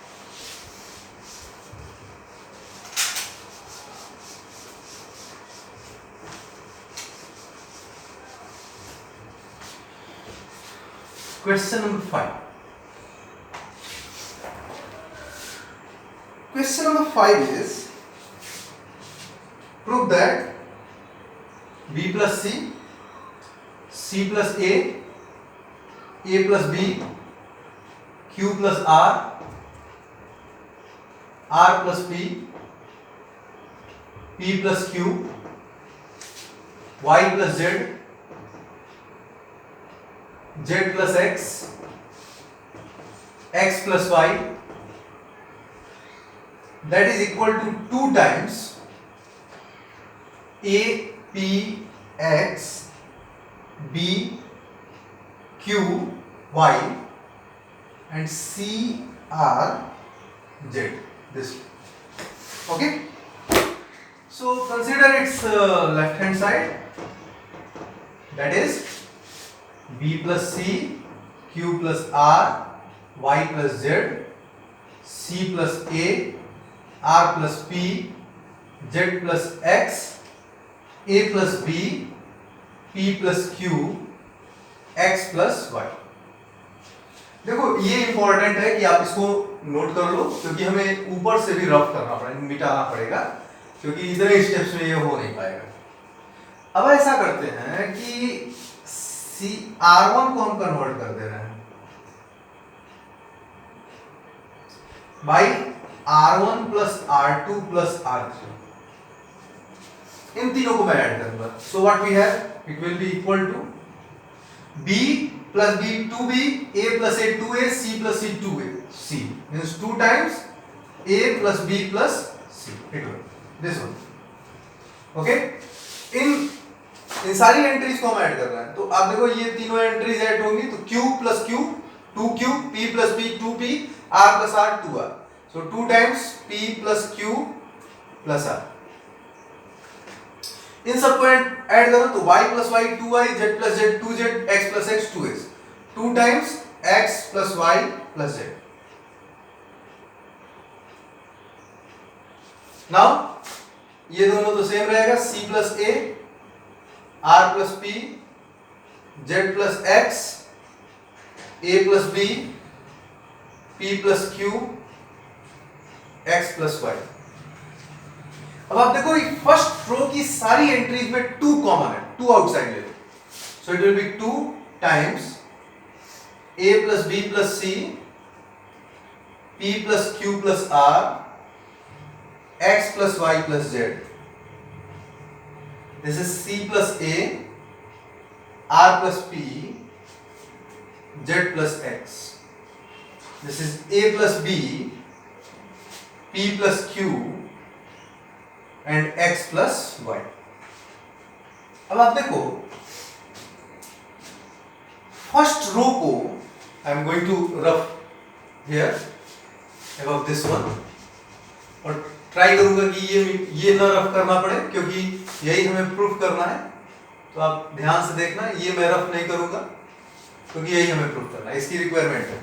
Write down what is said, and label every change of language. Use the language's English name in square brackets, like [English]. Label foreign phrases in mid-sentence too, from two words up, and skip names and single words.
[English] Question number 5. Question number 5 is, prove that B plus C, C plus A, A plus B, Q plus R, R plus P, P plus Q, Y plus Z, Z plus X, X plus Y, that is equal to 2 times a p x b q y and c r z. This, okay. So consider its left hand side, that is b plus c, q plus r, y plus z, c plus a, r plus p, z plus x, a plus b, p plus q, x plus y. [Hindi] देखो ये इंपॉर्टेंट है कि आप इसको नोट कर लो, क्योंकि हमें ऊपर से भी रफ करना पड़ेगा, मिटाना पड़ेगा, क्योंकि इतने स्टेप्स में ये हो नहीं पाएगा। अब ऐसा करते हैं कि R1 को हम कन्वर्ट कर दे रहे हैं [English] by R1 plus R2 plus R3, [Hindi] इन तीनों को मैं ऐड करूंगा। [English] so what we have, it will be equal to B plus B 2B, A plus A 2A, C plus C 2A, C means 2 times A plus B plus C, it will this one, okay. [Hindi] इन सारी एंट्रीज को हम ऐड कर रहे हैं, तो आप देखो ये तीनों एंट्रीज ऐड होंगी, तो [English] Q plus Q 2Q, P plus P 2P, R plus R 2R, so 2 times P plus Q plus R. [Hindi] इन सबको ऐड करो तो [English] y plus y 2y, z plus z 2z, x plus x 2x, 2 times x plus y plus z. [Hindi] Now ये दोनों तो सेम रहेगा, [English] c plus a, r plus p, z plus x, a plus b, p plus q, x plus y. [Hindi] अब आप देखो [English] first row [Hindi] की सारी एंट्रीज में 2 कॉमन है, 2 आउटसाइड ले लो, [English] so it will be 2 times a plus b plus c, p plus q plus r, x plus y plus z. This is c plus a, r plus p, z plus x. This is a plus b, p plus q and x plus y. [Hindi] अब आप देखो [English] first row ko I am going to rough here about this one, [Hindi] और ट्राई करूंगा कि ये ना रफ करना पड़े, क्योंकि यही हमें प्रूफ करना है। तो आप ध्यान से देखना, ये मैं रफ नहीं करूंगा क्योंकि यही हमें प्रूफ करना है, इसकी रिक्वायरमेंट है।